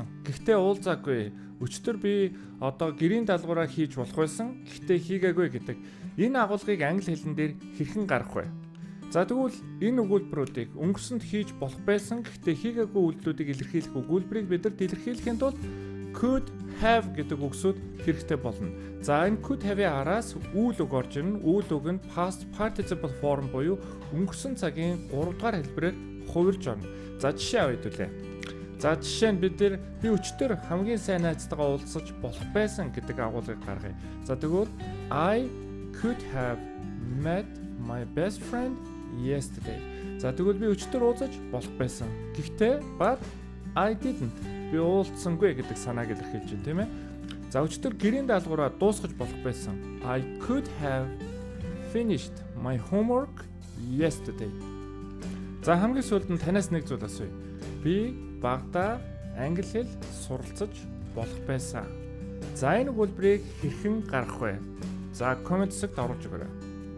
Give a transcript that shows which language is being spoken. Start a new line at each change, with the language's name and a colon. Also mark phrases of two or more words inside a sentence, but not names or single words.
Mongolian: Гэхдээ уулзаагүй. Өчтөр би одоо гэрийн даалгавраа хийж болох байсан. Гэхдээ хийгээгүй гэдэг. Энэ агуулгыг англи хэлэн дээр хэрхэн гарах вэ? За тэгвэл энэ өгүүлбэрүүдийг өнгөрсөнд хийж болох байсан. Гэхдээ хийгээгүй үйлдэлүүдийг илэрхийлэх өгүүлбэрийг бид нар илэрхийлэхийн тулд
English: could have
Mongolian: гэдэг үгсүүд хэрэгтэй болно. За энэ
English: could have-
Mongolian: ийн араас үйл үг орж ирнэ. Үйл үг нь
English: past participle form
Mongolian: буюу өнгөрсөн цагийн 3 дугаар хэлбэрээр хувирж орно. За жишээ авъя хэдүүлээ. За жишээ нь би өчтөр хамгийн сайн найзтайгаа уулзаж болох байсан гэдэг агуулгыг гаргая. За тэгвэл
English: I could have met my best friend yesterday.
Mongolian: За тэгвэл би өчтөр уулзаж болох байсан.
English: Гэхдээ but I didn't.
Mongolian: Би уулзсангүй гэдэг санааг илэрхийлж байна, тийм ээ. За өчтөр гэрийн даалгавраа дуусгаж болох байсан.
English: I could have finished my homework yesterday.
Mongolian: За хамгийн сүүлд нь танаас нэг зүйл асууя. Би багада англи хэл суралцаж болох байсан. За энэ өгүүлбэрийг хэрхэн гаргах вэ? За комент хэсэгт оруулж өгөөрэй.